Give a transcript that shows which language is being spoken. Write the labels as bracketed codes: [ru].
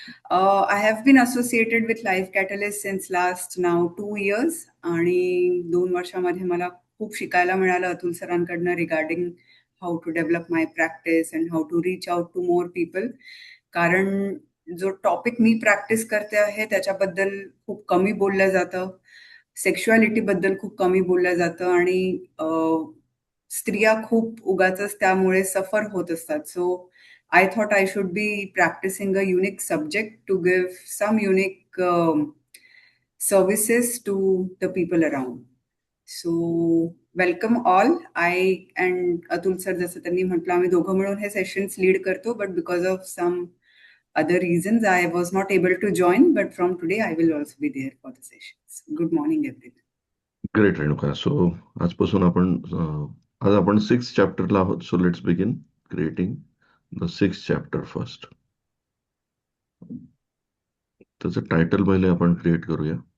[en] I have been associated with life catalyst since last now 2 years [mr] आणि 2 वर्षामध्ये मला खूप शिकायला मिळालं Atul सरांकडनं [en] Regarding how to develop my practice and how to reach out to more people. [mr] कारण जो topic मी practice करते आहे त्याच्याबद्दल खूप कमी बोललं जातं, सेक्शुअलिटीबद्दल खूप कमी बोललं जातं आणि स्त्रिया खूप उगाचच त्यामुळे सफर होत असतात. [en] So I thought I should be practicing a unique subject to give some unique services to the people around. So, welcome all. I and Atul sir, [mr] जसं त्यांनी म्हटलं, आम्ही दोघं मिळून हे सेशन्स लीड करतो, [en] but because of some other reasons, I was not able to join. But from today, I will also be there for the sessions. Good morning, everyone. Great Renuka. [mr] So आजपासून आज आपण 6th चॅप्टरला आहोत. [en] So let's begin creating the 6th chapter first. [mr] त्याचं title पहिले आपण create करूया.